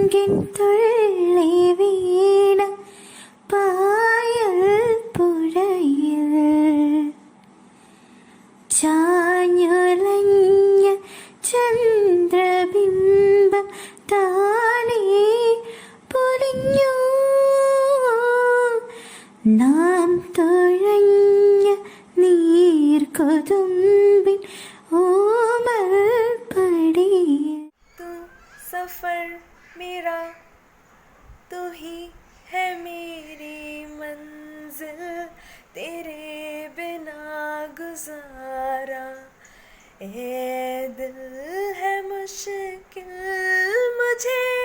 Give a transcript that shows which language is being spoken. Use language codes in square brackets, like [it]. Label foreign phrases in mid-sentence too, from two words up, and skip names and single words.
[ml] തുള്ളി വീണ പായൽ പുഴയിൽ ചാഞ്ഞുലഞ്ഞ ചന്ദ്രബിംബം താനേ പൊലിഞ്ഞു. നാം തുഴഞ്ഞ നീർക്കൊതുമ്പിൻ ഓമൽ പടിയിൽ. [hi] सफर मेरा तू ही है मेरी मंजिल, तेरे बिना गुजारा ए दिल है मुश्किल मुझे